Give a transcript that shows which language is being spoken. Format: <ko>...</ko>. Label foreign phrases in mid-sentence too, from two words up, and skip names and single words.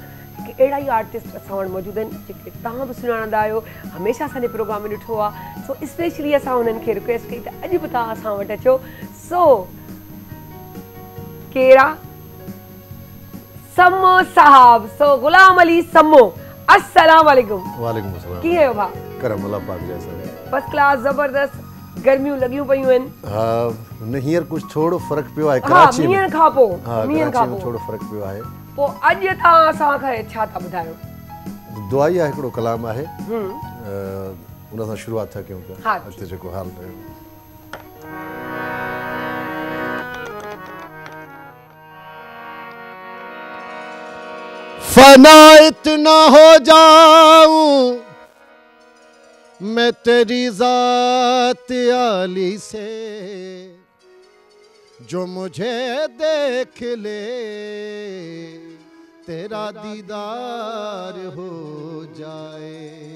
<sd>हिकु अहिड़ा ई आर्टिस्ट असां वटि मौजूदु आहिनि जेके तव्हां बि सुञाणंदा आहियो, हमेशह असांजे प्रोग्राम में ॾिठो आहे। सो स्पेशली असां उन्हनि खे रिक्वेस्ट कई त अॼु बि तव्हां असां वटि अचो। सो केरा सम्मो साहब, सो गुलाम अली सम्मो,</sd> <ar>السلام عليكم. وعليكم السلام.</ar> <sd>कीअं आहियो भाउ? करम अल्लाह पाक जैसा।</sd> <en>first class,</en> <sd>ज़बरदस्त। गर्मियूं लॻियूं पयूं आहिनि। हा, न हींअर कुझु थोरो फ़र्क़ु पियो आहे कराची में। मींहं खां पोइ, मींहं खां पोइ थोरो फ़र्क़ु पियो आहे। पोइ अॼु तव्हां असांखे छा था ॿुधायो? दुआ ई आहे, हिकिड़ो कलाम आहे, उन सां शुरूआत था कयूं पिया। अॻिते जेको हाल रहियो।</sd> <ur>فنا اتنا ہو جاؤں میں تیری ذات عالی سے، جو مجھے دیکھ لے تیرا دیدار ہو جائے.</ur>